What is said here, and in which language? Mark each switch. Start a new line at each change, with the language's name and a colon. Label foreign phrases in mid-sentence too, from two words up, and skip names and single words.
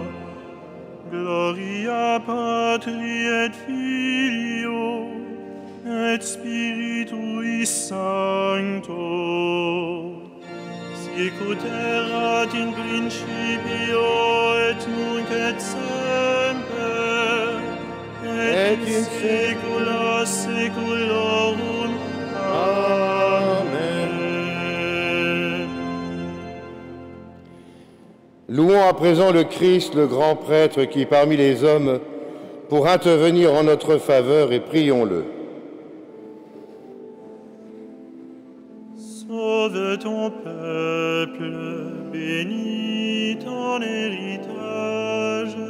Latin: Gloria Patri et Filio et Spiritui Sancto, sicut erat in principio et nunc et semper et in saecula saeculorum. Amen.
French: Louons à présent le Christ, le grand prêtre qui parmi les hommes pour intervenir en notre faveur, et prions-le. Sauve ton peuple, bénis ton héritage.